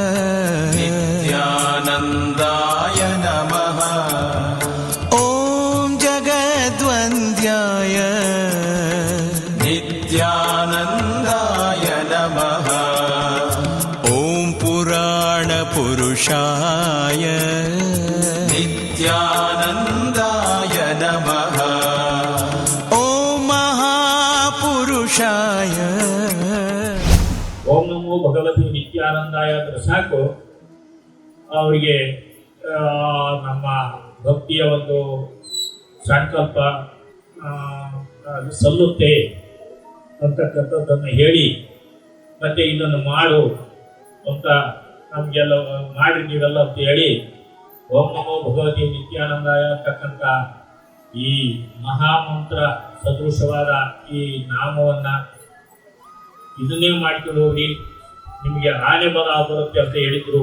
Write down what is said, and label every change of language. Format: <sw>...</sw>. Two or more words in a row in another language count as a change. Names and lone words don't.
<sa>नित्यानन्दाय नमः ॐ जगद्वन्द्याय नित्यानन्दाय नमः ॐ पुराणपुरुषाय नित्यानन्दाय नमः ॐ महापुरुषाय ಓಂ ನಮೋ ಭಗವತಿ ನಿತ್ಯಾನಂದಾಯ</sa> <kn>ಅಂದ್ರೆ ಸಾಕು ಅವರಿಗೆ ನಮ್ಮ ಭಕ್ತಿಯ ಒಂದು ಸಂಕಲ್ಪ ಅದು ಸಲ್ಲುತ್ತೆ ಅಂತಕ್ಕಂಥದ್ದನ್ನು ಹೇಳಿ ಮತ್ತೆ ಇದನ್ನು ಮಾಡು ಅಂತ ನಮಗೆಲ್ಲ ಮಾಡಿ ನೀವೆಲ್ಲ ಅಂತ ಹೇಳಿ</kn> <sa>ಓಂ ನಮೋ ಭಗವತಿ ನಿತ್ಯಾನಂದಾಯ</sa> <kn>ಅಂತಕ್ಕಂಥ ಈ ಮಹಾಮಂತ್ರ ಸದೃಶವಾದ ಈ ನಾಮವನ್ನು ಇದನ್ನೇ ಮಾಡ್ಕೊಂಡು ಹೋಗಿ ನಿಮಗೆ ಆನೆ ಬಲ ಬರುತ್ತೆ ಅಂತ ಹೇಳಿದರು.</kn>